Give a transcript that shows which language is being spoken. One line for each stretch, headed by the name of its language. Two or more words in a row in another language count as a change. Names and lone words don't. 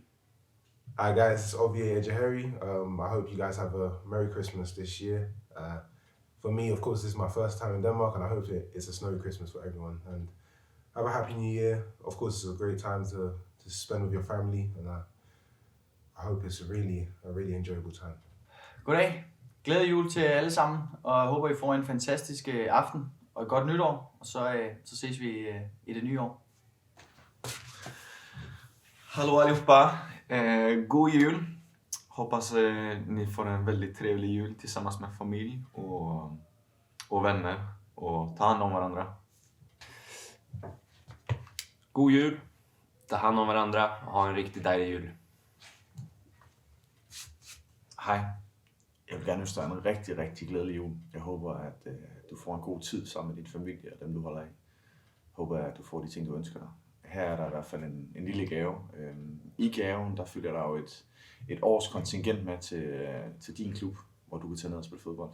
English: Hi guys, it's Ovie Ejaheri. I hope you guys have a Merry Christmas this year. For me, of course, this is my first time in Denmark, and I hope it's a snowy Christmas for everyone. And have a happy New Year. Of course, it's a great time to spend with your family, and I hope it's a really enjoyable time.
Danish: Goddag. Glædelig jul til alle sammen, og jeg håber, I får en fantastisk aften og et godt nytår, og så ses vi i det nye år.
Swedish: Hallå allihopa! God jul! Hoppas ni får en väldigt trevlig jul tillsammans med familj och vänner och ta hand om varandra.
Danish: God jul!
Swedish: Ta hand om varandra
Danish: og ha en rigtig dejlig jul. Hej. Jeg vil gerne ønske dig en rigtig, rigtig glædelig jul. Jeg håber, at du får en god tid sammen med din familie og dem, du holder af. Jeg håber, at du får de ting, du ønsker dig. Her er der i hvert fald en lille gave. I gaven, der følger der jo et års kontingent med til din klub, hvor du kan tage ned og spille fodbold.